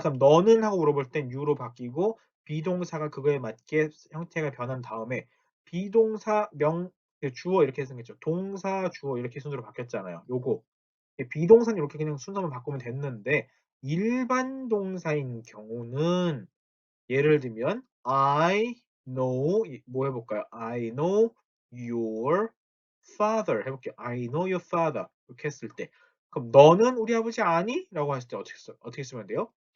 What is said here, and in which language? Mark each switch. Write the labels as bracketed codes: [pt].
[ko] 그럼 너는 하고 물어볼 땐 you로 바뀌고, 비동사가 그거에 맞게 형태가 변한 다음에 비동사 그 주어 이렇게 생겼죠. 동사 주어 이렇게 순으로 바뀌었잖아요. 요거 비동사는 이렇게 그냥 순서만 바꾸면 됐는데 일반 동사인 경우는 예를 들면 I know 뭐 해볼까요? [en] I know your father 해볼게요. I know your father [ko] 이렇게 했을 때 그럼 너는 우리 아버지 아니? 라고 했을 때 어떻게 쓰면 돼요?